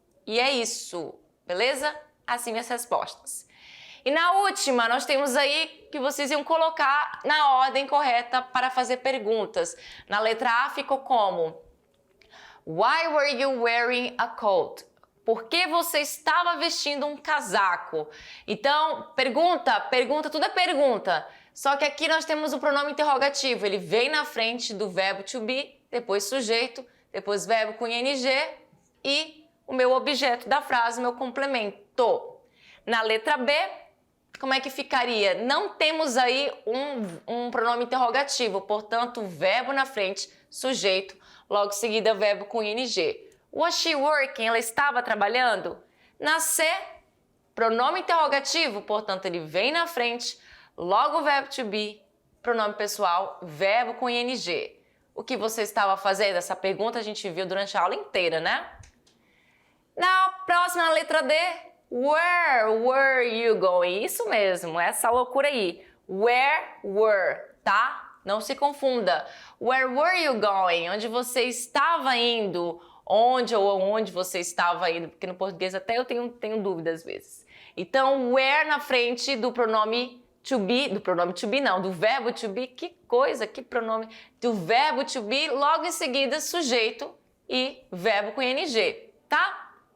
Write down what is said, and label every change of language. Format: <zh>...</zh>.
<pt>E é isso, beleza? Assim minhas respostas. E na última, nós temos aí que vocês iam colocar na ordem correta para fazer perguntas. Na letra A ficou como?</pt> <en>Why were you wearing a coat?</en> <pt>Por que você estava vestindo um casaco? Então, pergunta, tudo é pergunta. Só que aqui nós temos o pronome interrogativo. Ele vem na frente do verbo to be, depois sujeito, depois verbo com ing e o meu objeto da frase, meu complemento. Na letra B, como é que ficaria? Não temos aí um pronome interrogativo, portanto, verbo na frente, sujeito, logo em seguida verbo com ing.</pt> <en>Was she working?</en> <pt>Ela estava trabalhando? Na C, pronome interrogativo, portanto, ele vem na frente, logo o verbo to be, pronome pessoal, verbo com ing. O que você estava fazendo? Essa pergunta a gente viu durante a aula inteira, né? Na próxima, letra D,</pt> <en>where were you going?</en> <pt>Isso mesmo, essa loucura aí.</pt> <en>Where were,</en> <pt>tá? Não se confunda.</pt> <en>Where were you going?</en> <pt>Onde você estava indo? Onde você estava indo? Porque no português até eu tenho dúvida às vezes. Então, where na frente do pronome to be, do verbo to be, que coisa, que pronome, do verbo to be, logo em seguida sujeito e verbo com ing, tá?</pt>